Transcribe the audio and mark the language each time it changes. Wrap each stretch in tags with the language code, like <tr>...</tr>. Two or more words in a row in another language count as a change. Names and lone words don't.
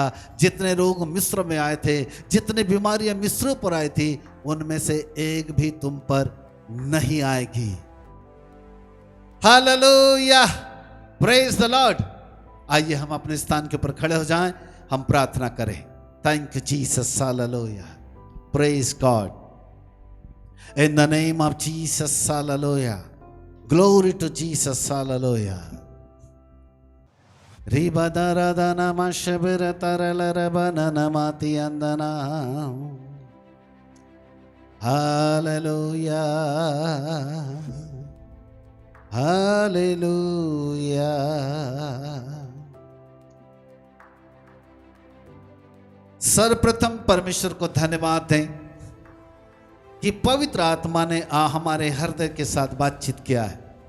<hi>जितने रोग मिस्र में आए थे, जितने बीमारियां मिस्र पर आई थी, उनमें से एक भी तुम पर नहीं आएगी।</hi> <en>hallelujah, praise the Lord.</en> <hi>आइए हम अपने स्थान के ऊपर खड़े हो जाएं, हम प्रार्थना करें।</hi> <en>thank you Jesus, hallelujah, praise God, in the name of Jesus, hallelujah, glory to Jesus, hallelujah. Ribadaradana mashabira taralarabana namati andana, hallelujah.</en> <hi>हालेलुया। सर्वप्रथम परमेश्वर को धन्यवाद दें कि पवित्र आत्मा ने हमारे हृदय के साथ बातचीत किया है।</hi>